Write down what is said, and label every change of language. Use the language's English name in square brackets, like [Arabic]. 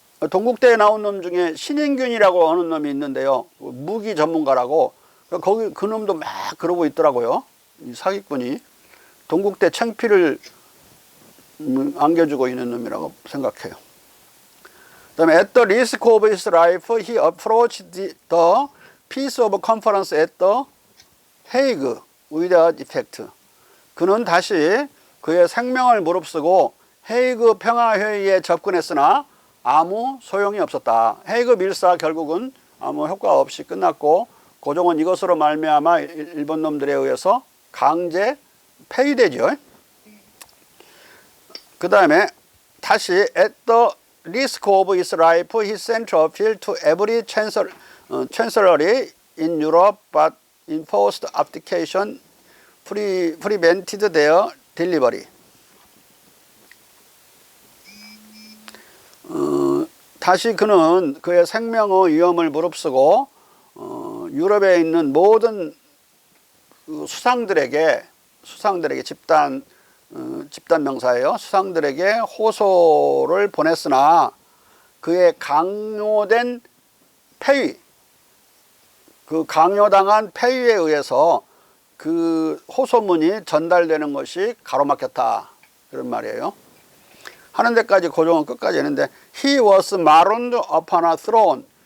[Korean] 동국대에 나온 놈 중에 신인균이라고 하는 놈이 있는데요. 무기 전문가라고. 그 놈도 막 그러고 있더라고요. 이 사기꾼이. 동국대 창피를 안겨주고 있는 놈이라고 생각해요. 그 다음에 [English] at the risk of his life, he approached the peace of conference at the Hague without effect. [Korean] 그는 다시 그의 생명을 무릅쓰고 헤이그 평화회의에 접근했으나 아무 소용이 없었다. 헤이그 밀사 결국은 아무 효과 없이 끝났고 고종은 이것으로 말미암아 일본 놈들에 의해서 강제 폐위되죠. 그 다음에 다시 [English] at the risk of his life, he sent a appeal to every chancellery in Europe, but enforced abdication prevented their delivery. [Korean] 다시 그는 그의 생명의 위험을 무릅쓰고 유럽에 있는 모든 수상들에게 집단 명사예요. 수상들에게 호소를 보냈으나 그의 강요된 폐위, 그 강요당한 폐위에 의해서 그 호소문이 전달되는 것이 가로막혔다. 그런 말이에요. 하는 데까지 고종은 끝까지 했는데 [English] he was marooned upon a throne.